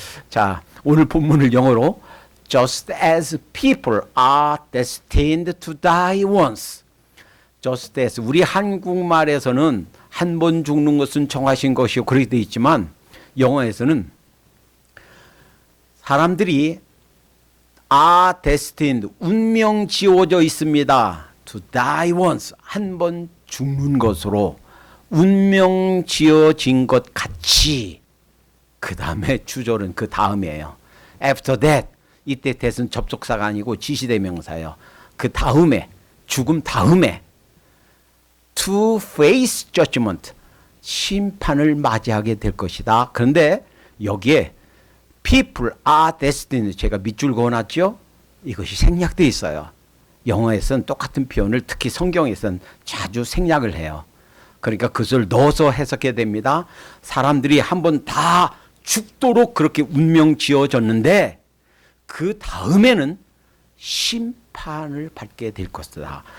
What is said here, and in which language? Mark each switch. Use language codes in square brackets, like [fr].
[ko] 자, 오늘 본문을 영어로 [en] Just as people are destined to die once. Just as. [ko] 우리 한국말에서는 한 번 죽는 것은 정하신 것이요. 그렇게 되어 있지만 영어에서는 사람들이 [en] are destined. [ko] 운명 지어져 있습니다. [en] To die once. [ko] 한 번 죽는 것으로 운명 지어진 것 같이. 그 다음에 주절은 그 다음이에요. [en] After that. [ko] 이때 that은 접속사가 아니고 지시대명사예요. 그 다음에, 죽음 다음에 [en] to face judgment. [ko] 심판을 맞이하게 될 것이다. 그런데 여기에 [en] people are destined. [ko] 제가 밑줄 그어놨죠? 이것이 생략되어 있어요. 영어에서는 똑같은 표현을 특히 성경에서는 자주 생략을 해요. 그러니까 그것을 넣어서 해석해야 됩니다. 사람들이 한번 다 죽도록 그렇게 운명 지어졌는데 그 다음에는 심판을 받게 될 것이다.